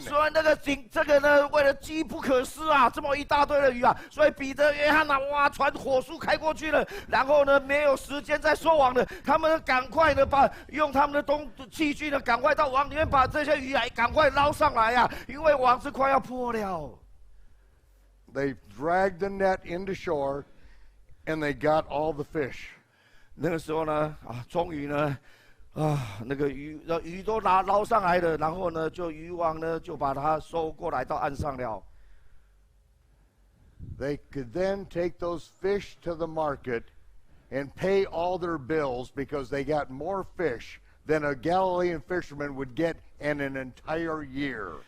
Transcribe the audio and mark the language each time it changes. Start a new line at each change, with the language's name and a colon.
Chinese: 所以这个呢，为了机不可失啊，这么一大堆的鱼啊，所以彼得、约翰啊，哇，船火速开过去了，然后呢，没有时间再收网了，他们赶快的用他们的器具呢，赶快到网里面把这些鱼啊，赶快捞上来啊，因为网子快要破了。
English: They dragged the net into shore, and they got all the fish.
Chinese: 那个时候呢，终于呢，那个鱼都捞上来了，然后呢，渔网呢就把它收过来到岸上了。
English: They could then take those fish to the market and pay all their bills because they got more fish than a Galilean fisherman would get in an entire year.